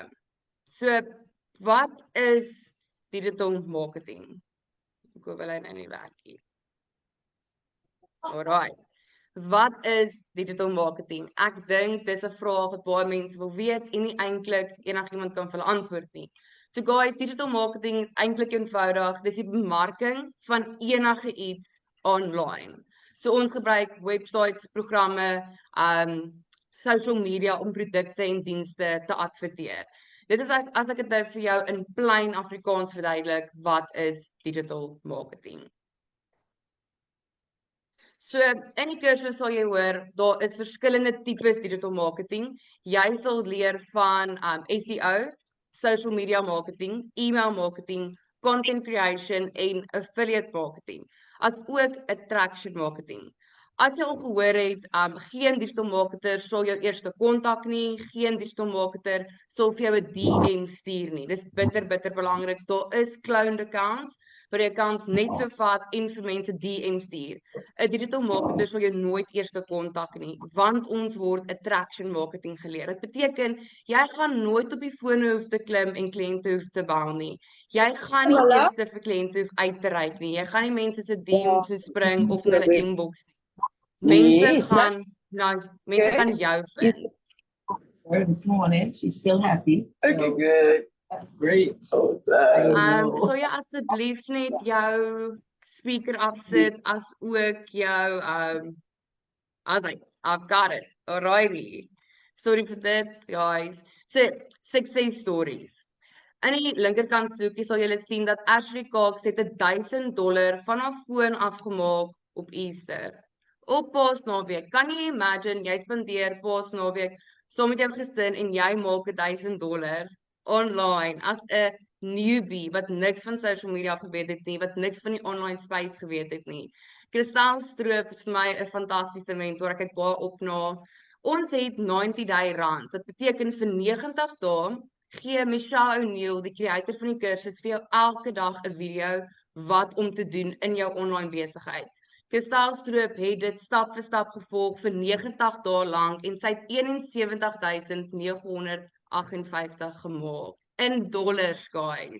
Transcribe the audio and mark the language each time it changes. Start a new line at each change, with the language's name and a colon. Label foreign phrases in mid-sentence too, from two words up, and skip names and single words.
Afrikaans: So, wat is
English: digital marketing?
Afrikaans: Ek hoop hulle nou nie werk hier. Alright. Wat is
English: digital marketing?
Afrikaans: Ek dink dis 'n vraag wat baie mense wil weet en nie eintlik enigiemand kan vir hulle antwoord nie. So guys,
English: digital marketing
Afrikaans: is eintlik eenvoudig. Dis die bemarking van enige iets online. So ons gebruik websites, programme,
English: social media
Afrikaans: om produkte en dienste te adverteer. Dit is as ek dit nou vir jou in plain Afrikaans verduidelik, wat is
English: digital marketing?
Afrikaans: So in die kursus sal jy hoor, daar is verskillende tipes
English: digital marketing.
Afrikaans: Jy sal leer van SEO's,
English: social media marketing, email marketing, content creation en affiliate marketing,
Afrikaans: as ook
English: attraction marketing.
Afrikaans: As jy al gehoor het, geen
English: digital marketer
Afrikaans: sal jou eerste kontak nie, geen
English: digital marketer
Afrikaans: sal vir jou 'n DM stuur nie. Dis bitter belangrik. Daar is
English: cloned accounts
Afrikaans: waar jy accounts net so vat en vir mense DM stuur. 'n
English: Digital marketer
Afrikaans: sal jou nooit eerste kontak nie, want ons word
English: attraction marketing
Afrikaans: geleer. Dit beteken jy gaan nooit op die fone hoef te klim en kliënte hoef te bel nie. Jy gaan nie eerste vir kliënte hoef uit te reik nie. Jy gaan nie mense se DM's so spring of in hulle inbox nie. Mense gaan jou vind.
English: Her this morning. She's still happy. Okay, good. That's great. So
Afrikaans: Sal jy asseblief net jou speaker afsit, as ook jou
English: I was like, I've got it.
Afrikaans: Alrighty. Sorry vir dit,
English: guys. So, success stories.
Afrikaans: In die linkerkant soekie sal julle sien dat Ashley Cox het $1,000 van haar foon afgemaak op Easter. Op Paasnaweek. Kan jy imagine, jy spandeer Paasnaweek saam met jou gesin en jy maak $1,000 online as 'n newbie wat niks van
English: social media
Afrikaans: geweet het nie, wat niks van die
English: online space
Afrikaans: geweet het nie. Kristal Stroop is vir my 'n fantastiese mentor. Ek kyk baie op na. Ons het
English: 90 day runs.
Afrikaans: Dit beteken vir 90 dae gee Michelle O'Neil, die creator van die kursus, vir jou elke dag 'n video wat om te doen in jou online besigheid. Kristal Stroop het dit stap vir stap gevolg vir 90 dae lank en sy het 71,958 gemaak in dollars, guys.